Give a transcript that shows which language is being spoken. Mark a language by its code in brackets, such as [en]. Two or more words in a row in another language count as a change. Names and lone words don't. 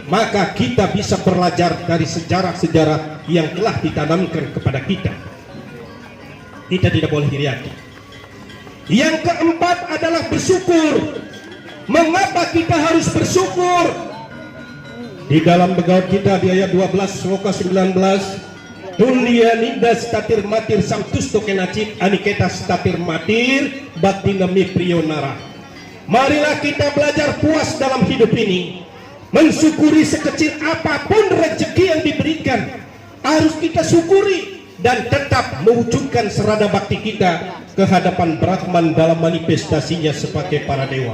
[id] Maka kita bisa belajar dari sejarah-sejarah yang telah ditanamkan kepada kita. Kita tidak boleh iri hati. Yang keempat adalah bersyukur. Mengapa kita harus bersyukur? Di dalam Bhagavad Gita di ayat 12 sloka 19, [sa] Tulia ninda statir matir samtusto kenacit aniketa statir matir batinami priyonara. [id] Marilah kita belajar puas dalam hidup ini, mensyukuri sekecil apapun rezeki yang diberikan. Harus kita syukuri dan tetap mewujudkan serada bakti kita ke hadapan Brahman dalam manifestasinya sebagai para dewa.